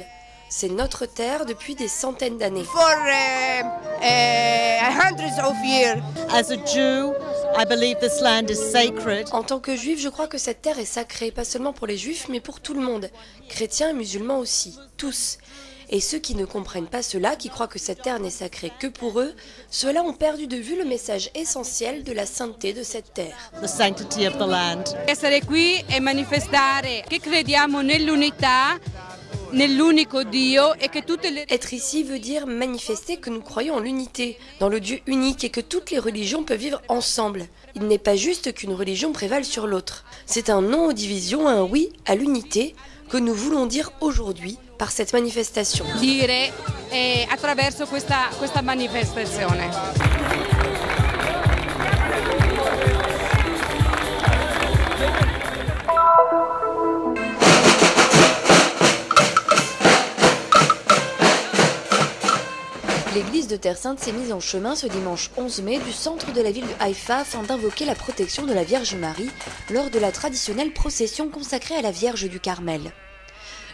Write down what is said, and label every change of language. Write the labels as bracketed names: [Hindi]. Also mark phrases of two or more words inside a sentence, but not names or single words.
[French] C'est notre terre depuis des centaines d'années. En tant que juif, je crois que cette terre est sacrée, pas seulement pour les juifs, mais pour tout le monde. Chrétiens et musulmans aussi, tous. Et ceux qui ne comprennent pas cela, qui croient que cette terre n'est sacrée que pour eux, ceux-là ont perdu de vue le message essentiel de la sainteté de cette terre. [English] The sanctity of the land. [Italian] Essere qui e manifestare che crediamo nell'unità. [French] Être ici veut dire manifester que nous croyons en l'unité, dans le Dieu unique et que toutes les religions peuvent vivre ensemble. Il n'est pas juste qu'une religion prévale sur l'autre. C'est un non aux divisions, un oui à l'unité que nous voulons dire aujourd'hui par cette manifestation. [Italian] Dire attraverso questa manifestazione. [French] L'église de Terre Sainte s'est mise en chemin ce dimanche 11 mai du centre de la ville de Haïfa afin d'invoquer la protection de la Vierge Marie lors de la traditionnelle procession consacrée à la Vierge du Carmel.